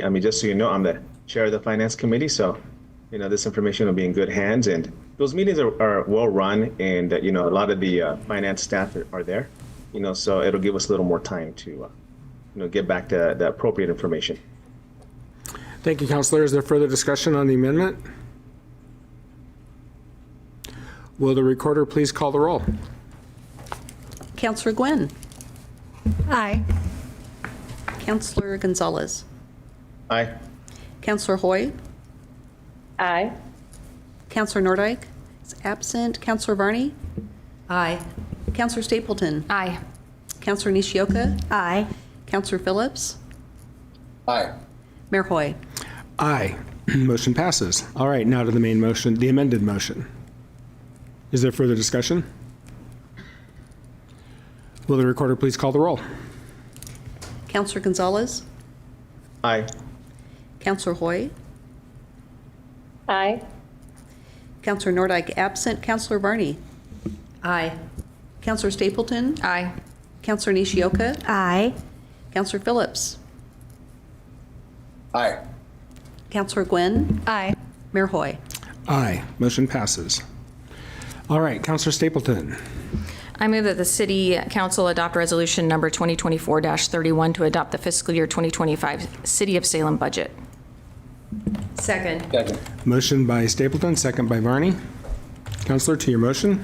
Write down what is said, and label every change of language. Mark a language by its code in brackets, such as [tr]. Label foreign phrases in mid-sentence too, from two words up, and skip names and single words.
[en] I mean, just so you know, I'm the chair of the Finance Committee, so this information will be in good hands, and those meetings are well run, and a lot of the finance staff are there. So it'll give us a little more time to get back to the appropriate information. Thank you, Councilor. Is there further discussion on the amendment? Will the recorder please call the roll? Councilor Gwynn. Aye. Councilor Gonzalez. Aye. Councilor Hoy. Aye. Councilor Nordyke is absent. Councilor Varney. Aye. Councilor Stapleton. Aye. Councilor Nishioka. Aye. Councilor Phillips. Aye. Mayor Hoy. Aye. Motion passes. All right, now to the main motion, the amended motion. Is there further discussion? Will the recorder please call the roll? Councilor Gonzalez. Aye. Councilor Hoy. Aye. Councilor Nordyke absent. Councilor Varney. Aye. Councilor Stapleton. Aye. Councilor Nishioka. Aye. Councilor Phillips. Aye. Councilor Gwynn. Aye. Mayor Hoy. Aye. Motion passes. All right, Councilor Stapleton. I move that the City Council adopt resolution number 2024-31 to adopt the fiscal year 2025 City of Salem budget. Second. Motion by Stapleton, second by Varney. Councilor, to your motion.